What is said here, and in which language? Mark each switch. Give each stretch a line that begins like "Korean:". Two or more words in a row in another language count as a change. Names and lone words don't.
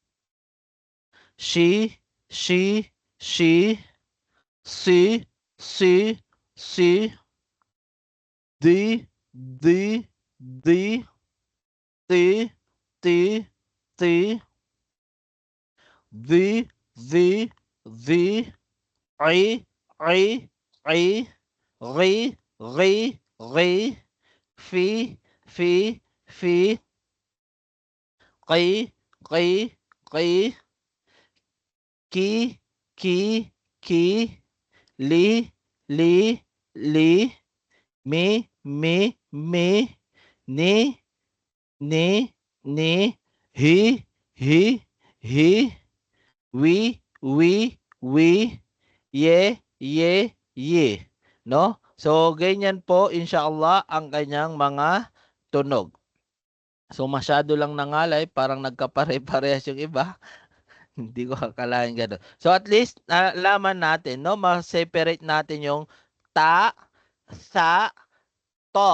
Filipino: si, the, ti, the, I, ri, fi, fi, qi, qi, ki, li, li, mi, ni, hi, we, ye. No? So, ganyan po, inshallah, ang kanyang mga tunog. So, masyado lang nangalay, parang nagkapare-parehas yung iba. Hindi ko akalain gano'n. So,
English: at least,
Filipino: nalaman natin, no? Ma-separate natin yung ta, sa, to.